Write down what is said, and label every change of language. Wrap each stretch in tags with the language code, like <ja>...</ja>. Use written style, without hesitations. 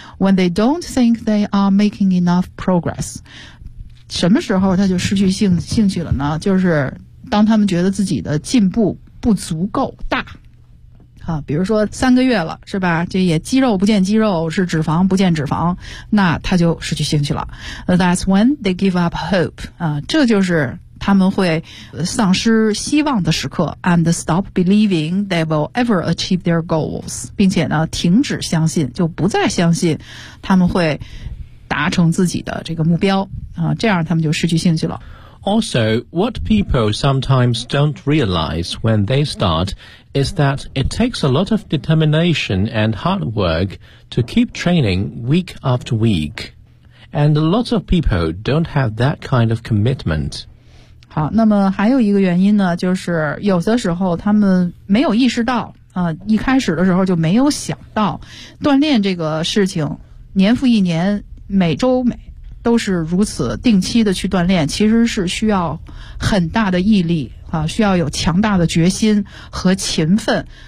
<en>When they don't think they are making enough progress.</en> <zh>什么时候他就失去兴趣了呢？就是当他们觉得自己的进步不足够大，啊，比如说三个月了，是吧？这也肌肉不见肌肉，是脂肪不见脂肪，那他就失去兴趣了。</zh> <en>That's when they give up hope.</en> <zh>啊，这就是他们会丧失希望的时刻</zh> <en>，and stop believing they will ever achieve their goals，</en> <zh>并且呢，停止相信，就不再相信他们会。达成自己的这个目标啊，这样他们就失去兴趣了。</zh> <en>Also, what people sometimes don't realize when they start is that it takes a lot of determination and hard work to keep training week after week, and a lot of people don't have that kind of commitment.</en> <zh>好，那么还有一个原因呢，就是有的时候他们没有意识到啊，一开始的时候就没有想到锻炼这个事情，年复一年。每周每都是如此定期的去锻炼，其实是需要很大的毅力啊，需要有强大的决心和勤奋。</zh>